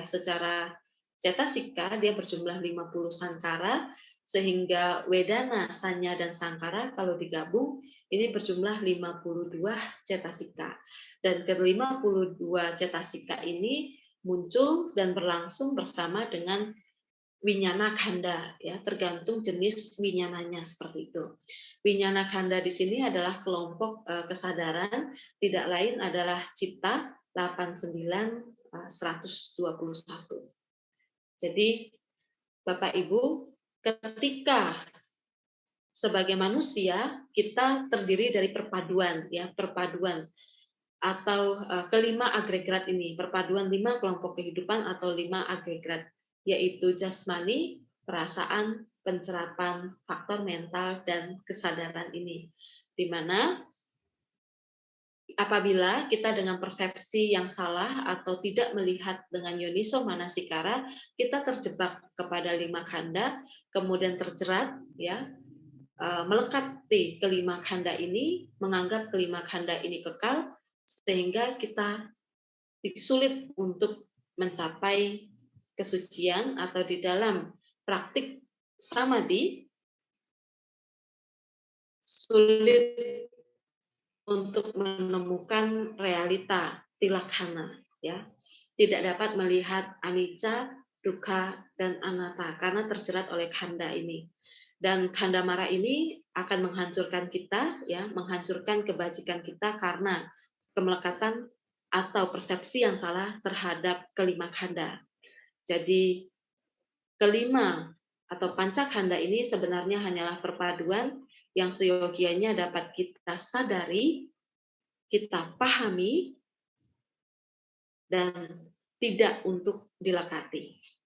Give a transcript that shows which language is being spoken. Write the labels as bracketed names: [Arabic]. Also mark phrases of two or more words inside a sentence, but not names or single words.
[Indonesian] Secara cetasika dia berjumlah 50 sangkara, sehingga wedana, sanya, dan sangkara kalau digabung ini berjumlah 52 cetasika. Dan ke-52 cetasika ini muncul dan berlangsung bersama dengan [Pali] winyana khanda, [Indonesian] ya, tergantung jenis winyananya seperti itu. [Pali] Winyana khanda [Indonesian] di sini adalah kelompok kesadaran, tidak lain adalah cita 89 121. Jadi Bapak Ibu, ketika sebagai manusia kita terdiri dari perpaduan, ya, perpaduan atau kelima agregat ini, perpaduan 5 kelompok kehidupan atau 5 agregat, yaitu jasmani, perasaan, pencerapan, faktor mental, dan kesadaran ini. Di mana apabila kita dengan persepsi yang salah atau tidak melihat dengan [Pali] yoniso manasikara, [Indonesian] kita terjebak kepada 5 khanda, kemudian terjerat, ya, melekat di kelima khanda ini, menganggap kelima khanda ini kekal, sehingga kita sulit untuk mencapai kesucian atau di dalam praktik samadhi sulit untuk menemukan realita tilaksana, ya, tidak dapat melihat [Pali] anicca, dukkha, [Indonesian] dan anatta karena terjerat oleh khanda ini. Dan [Pali] khanda mara [Indonesian] ini akan menghancurkan kita, ya, menghancurkan kebajikan kita karena kemelekatan atau persepsi yang salah terhadap kelima khanda. Jadi kelima atau pancakhanda ini sebenarnya hanyalah perpaduan yang seyogianya dapat kita sadari, kita pahami, dan tidak untuk dilekati.